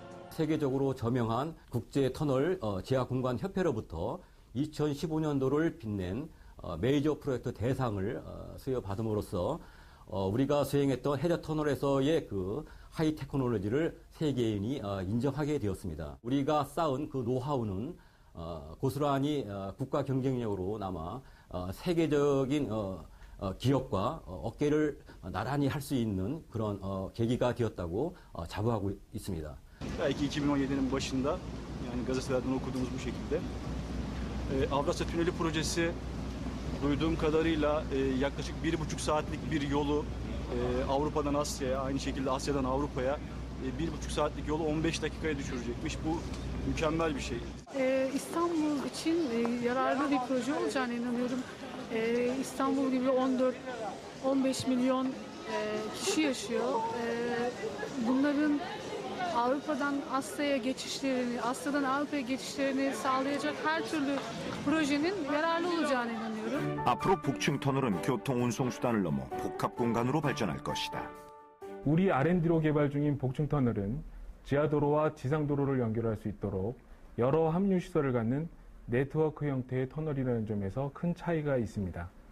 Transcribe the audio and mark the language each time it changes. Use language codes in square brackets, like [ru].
[ko] 세계적으로 저명한 국제터널 제약공간협회로부터 2015년도를 빛낸 메이저 프로젝트 대상을 수여받음으로써 우리가 수행했던 해저터널에서의 하이 테크놀로지를 세계인이 인정하게 되었습니다. 우리가 쌓은 그 노하우는 고스란히 국가 경쟁력으로 남아 세계적인 기업과 어깨를 나란히 할 수 있는 그런 계기가 되었다고 자부하고 있습니다. [tr] Belki 2017'nin başında yani gazetelerden okuduğumuz bu şekilde Avrasya Tüneli projesi Duyduğum kadarıyla yaklaşık 1,5 saatlik bir yolu Avrupa'dan Asya'ya, aynı şekilde Asya'dan Avrupa'ya 1,5 saatlik yolu 15 dakikaya düşürecekmiş. Bu mükemmel bir şey. İstanbul için yararlı bir proje olacağına inanıyorum. İstanbul gibi 14-15 milyon kişi yaşıyor. Bunların Avrupa'dan Asya'ya geçişlerini, Asya'dan Avrupa'ya geçişlerini sağlayacak her türlü projenin yararlı olacağına inanıyorum. [ko] 앞으로 북층 터널은 교통 운송 수단을 넘어 복합 공간으로 발전할 것이다. 우리 R&D로 개발 중인 복층 터널은 지하도로와 지상도로를 연결할 수 있도록 여러 합류 시설을 갖는 네트워크 형태의 터널이라는 점에서 큰 차이가 있습니다.